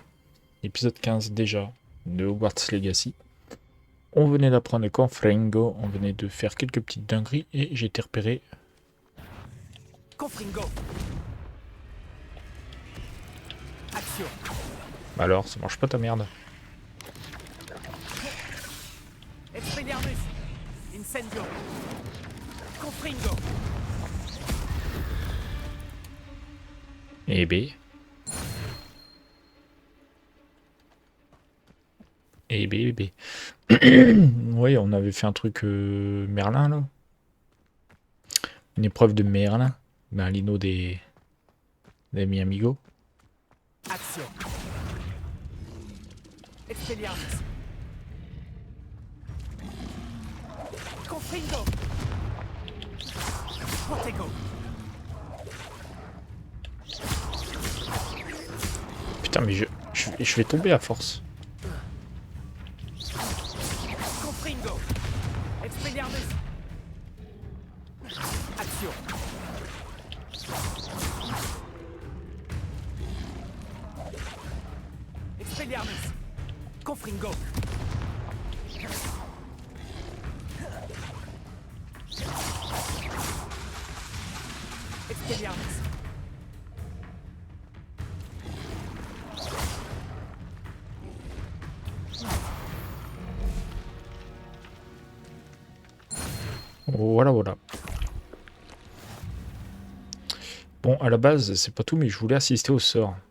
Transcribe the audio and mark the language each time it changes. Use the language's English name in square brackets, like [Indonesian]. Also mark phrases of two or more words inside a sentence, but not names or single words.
[French] Épisode 15 déjà de Hogwarts Legacy. On venait d'apprendre le Confringo, on venait de faire quelques petites dingueries et j'ai été repéré. Confringo. Action. Alors, ça mange pas ta merde. Expelliarmus. Incendio. Confringo. Eh B. Eh B, eh B. Oui, on avait fait un truc Merlin là. Une épreuve de Merlin. Merlino des [Spanish] mi amigos. [French] Action. Expelliarmus. Confringo. Protego. Putain, mais je vais tomber à force. Confringo. Expelliarmus. Action. Expelliarmus. Confringo. Expelliarmus. Voilà, voilà. Bon, à la base, c'est pas tout, mais je voulais assister au sort.